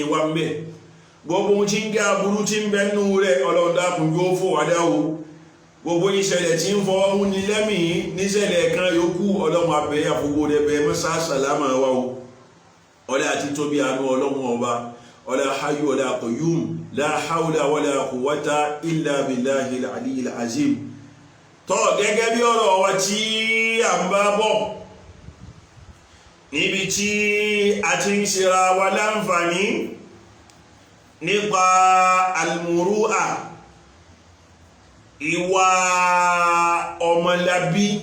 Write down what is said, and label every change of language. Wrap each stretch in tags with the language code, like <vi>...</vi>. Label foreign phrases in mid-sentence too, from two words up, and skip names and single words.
<yo>wa mẹ́ gbogbo ohun tí ń gé aburú tí ń bẹ nú rẹ̀ ọlọ́run dákun yóò fò wá dá o gbogbo ìṣẹ̀lẹ̀ tí ń fọwọ́ mú ni lẹ́mìí níṣẹ̀lẹ̀ kan yòókù ọlọ́run abẹ́yà fowó rẹ̀ bẹ́ẹ̀ mọ́sá sàlámà wa o ọlá àti tóbi àánú ọlọ́run ọba ọlá hayyu ọlá qayyum</yo> <ar>لا حول ولا قوة إلا بالله العلي العظيم</ar> <yo>tọ́ gẹ́gẹ́ bí ọ̀rọ̀ wa tí a ń bá bọ̀ níbi tí a ti ń ṣera wa láǹfààní nípa almuru'a ìwà ọmọlábí</yo>